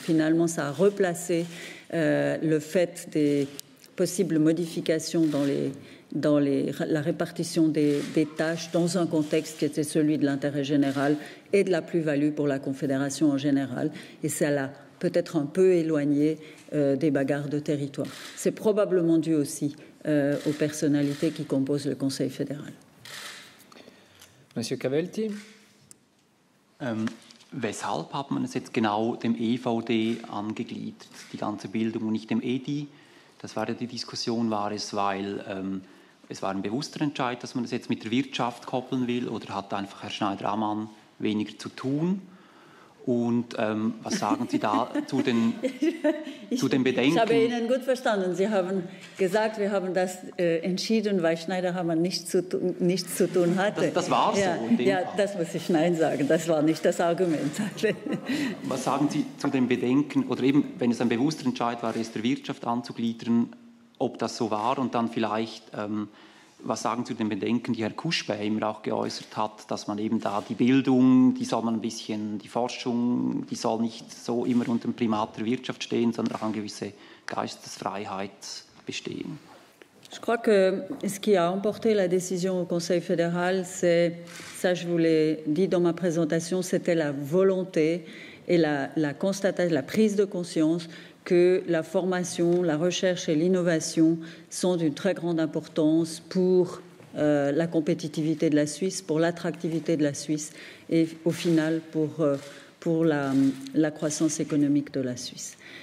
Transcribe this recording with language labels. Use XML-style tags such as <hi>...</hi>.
<fr>Finalement, ça a replacé le fait des possibles modifications dans la répartition des tâches dans un contexte qui était celui de l'intérêt général et de la plus-value pour la Confédération en général. Et ça l'a peut-être un peu éloigné des bagarres de territoire. C'est probablement dû aussi aux personnalités qui composent le Conseil fédéral. Monsieur Cavelti.</fr> <de>Weshalb hat man es jetzt genau dem EVD angegliedert, die ganze Bildung und nicht dem EDI? Das war ja die Diskussion, war es, weil es war ein bewusster Entscheid, dass man das jetzt mit der Wirtschaft koppeln will, oder hat einfach Herr Schneider-Ammann weniger zu tun? Und was sagen Sie da zu den Bedenken? Ich habe Ihnen gut verstanden. Sie haben gesagt, wir haben das entschieden, weil Schneider-Ammann nichts zu tun hatte. Das war so. Ja, das muss ich Nein sagen. Das war nicht das Argument. Was sagen Sie zu den Bedenken, oder eben, wenn es ein bewusster Entscheid war, es der Wirtschaft anzugliedern, ob das so war, und dann vielleicht, was sagen Sie zu den Bedenken, die Herr Kuschbeimer auch geäußert hat, dass man eben da die Bildung, die soll man ein bisschen, die Forschung, die soll nicht so immer unter dem Primat der Wirtschaft stehen, sondern auch eine gewisse Geistesfreiheit bestehen.</de> <fr>Je crois que ce qui a emporté la décision au Conseil fédéral, c'est, ça je vous l'ai dit dans ma présentation, c'était la volonté et la constatation, la prise de conscience que la formation, la recherche et l'innovation sont d'une très grande importance pour la compétitivité de la Suisse, pour l'attractivité de la Suisse et au final pour la croissance économique de la Suisse.</fr>